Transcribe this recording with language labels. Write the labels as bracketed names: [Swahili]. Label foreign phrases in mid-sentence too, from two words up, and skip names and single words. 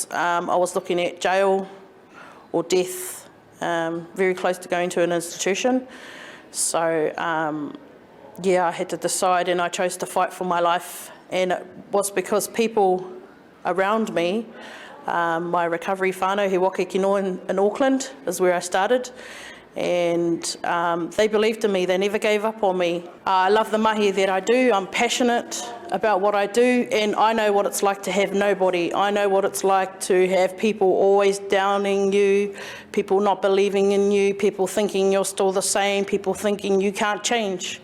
[English] I was looking at jail or death, very close to going to an institution. So, I had to decide, and I chose to fight for my life. And it was because people around me, my recovery whānau, he waka kino in Auckland is where I started. And they believed in me, they never gave up on me. I love the mahi that I do, I'm passionate about what I do, and I know what it's like to have nobody. I know what it's like to have people always downing you, people not believing in you, people thinking you're still the same, people thinking you can't change.